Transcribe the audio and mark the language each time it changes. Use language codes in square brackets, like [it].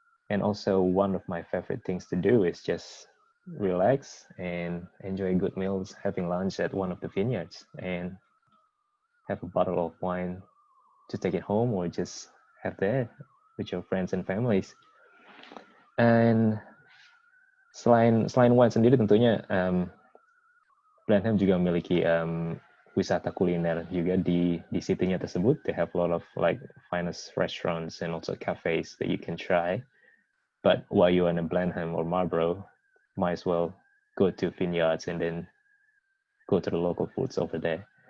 [en] And also one of my favorite things to do is just relax and enjoy good meals, having lunch at one of the vineyards and have a bottle of wine to take it home or just have there with your friends and families. [id] And selain wine sendiri tentunya Blenheim juga memiliki wisata kuliner juga di city-nya tersebut. [en] They have a lot of like finest restaurants and also cafes that you can try. But while you're in Blenheim or Marlborough, might as well go to vineyards and then go to the local foods over there.